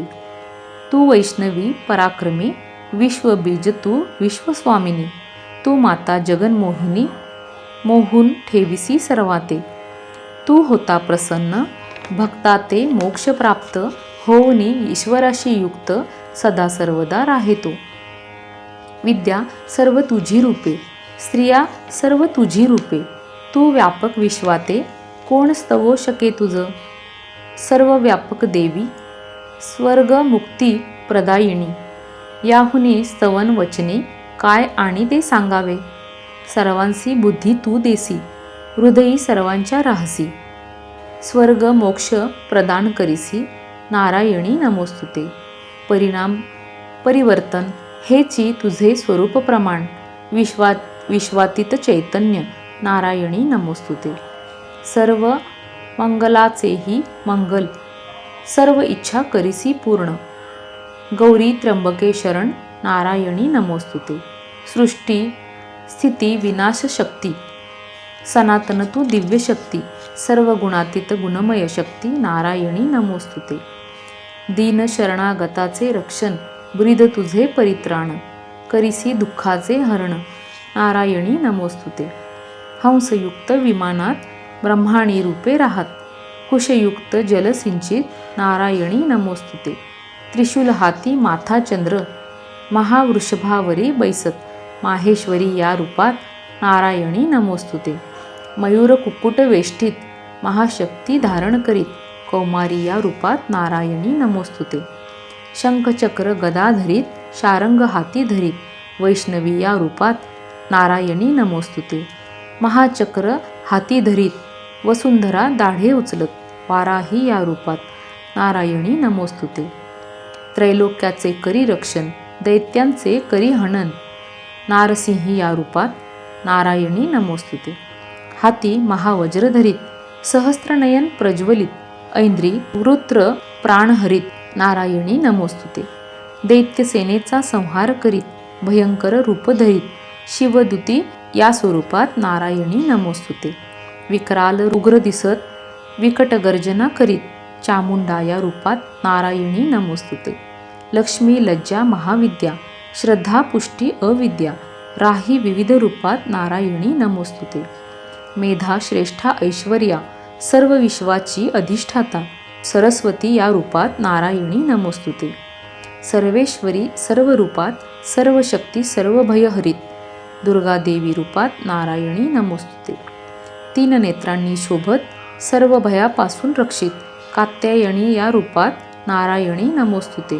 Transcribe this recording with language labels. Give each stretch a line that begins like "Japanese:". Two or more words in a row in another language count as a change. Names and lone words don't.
Marathi: तू वैष्णवी पराक्रमी, विश्वबीज तू विश्वस्वामिनी. तू माता जगन्मोहिनी, मोहून ठेविसी सर्वाते. तू होता प्रसन्न, भक्ताते मोक्ष प्राप्त, होऊनी ईश्वराशी युक्त, सदा सर्वदा राहेतो. विद्या सर्व तुझी रूपे, स्त्रिया सर्व तुझी रूपे. तू व्यापक विश्वाते, कोण स्तवो शके तुझ. सर्व व्यापक देवी, स्वर्ग मुक्ती प्रदायिनी. याहुनी स्तवन वचने, काय आणि ते सांगावे. सर्वांसी बुद्धी तू देसी, हृदयी सर्वांच्या राहसी. स्वर्ग मोक्ष प्रदान करीसी,
Sanskrit: नारायणी नमोस्तुते.
Marathi: परिणाम परिवर्तन हेची तुझे स्वरूप प्रमाण, विश्वातीत चैतन्य,
Sanskrit: नारायणी नमोस्तुते.
Marathi: सर्व मंगलाचेही मंगल, सर्व इच्छा करीसी पूर्ण. गौरी त्र्यंबके शरण,
Sanskrit: नारायणी नमोस्तुते.
Marathi: सृष्टी स्थिती विनाश शक्ती, सनातन तू दिव्य शक्ती. सर्व गुणातीत गुणमय शक्ती,
Sanskrit: नारायणी नमोस्तुते.
Marathi: दीन शरणागताचे रक्षण, ब्रीद तुझे परित्राण, करीसी दुःखाचे हरण,
Sanskrit: नारायणी नमोस्तुते.
Marathi: हंसयुक्त विमानात ब्रह्माणी रूपे राहत, कुशयुक्त जलसिंचित,
Sanskrit: नारायणी नमोस्तुते.
Marathi: त्रिशूल हाती माथा चंद्र, महावृषभावरी बैसत, माहेश्वरी या रूपात,
Sanskrit: नारायणी नमोस्तुते.
Marathi: मयूर कुक्कुट वेष्टित, महाशक्ती धारण करीत, कौमारी या रूपात,
Sanskrit: नारायणी नमोस्तुते.
Marathi: शंखचक्र गदा धरीत, शारंग हाती धरीत, वैष्णवी या रूपात,
Sanskrit: नारायणी नमोस्तुते.
Marathi: महाचक्र हाती धरीत, वसुंधरा दाढे उचलत, वाराही या रूपात,
Sanskrit: नारायणी नमोस्तुते.
Marathi: त्रैलोक्याचे करी रक्षण, दैत्यांचे करी हनन, नारसिंही या रूपात,
Sanskrit: नारायणी नमोस्तुते.
Marathi: हाती महावज्र धरीत, सहस्त्रनयन प्रज्वलित, ऐंद्री वृत्र प्राणहरित,
Sanskrit: नारायणी नमोस्तुते.
Marathi: दैत्यसेनेचा संहार करीत, भयंकर रूप धरीत, शिवदूती या स्वरूपात,
Sanskrit: नारायणी नमोस्तुते.
Marathi: विकराल उग्र दिसत, विकट गर्जना करीत, चामुंडा या रूपात,
Sanskrit: नारायणी नमोस्तुते.
Marathi: लक्ष्मी लज्जा महाविद्या, श्रद्धा पुष्टी अविद्या, राही विविध रूपात,
Sanskrit: नारायणी नमोस्तुते.
Marathi: मेधा श्रेष्ठा ऐश्वर्या, सर्व विश्वाची अधिष्ठाता, सरस्वती या रूपात,
Sanskrit: नारायणी नमोस्तुते.
Marathi: सर्वेश्वरी सर्व रूपात, सर्व शक्ती सर्व भयहरित, दुर्गा देवी रूपात,
Sanskrit: नारायणी नमोस्तुते.
Marathi: तीन नेत्रांनी शोभत, सर्व भयापासून रक्षित, कात्यायनी या रूपात,
Sanskrit: नारायणी नमोस्तुते.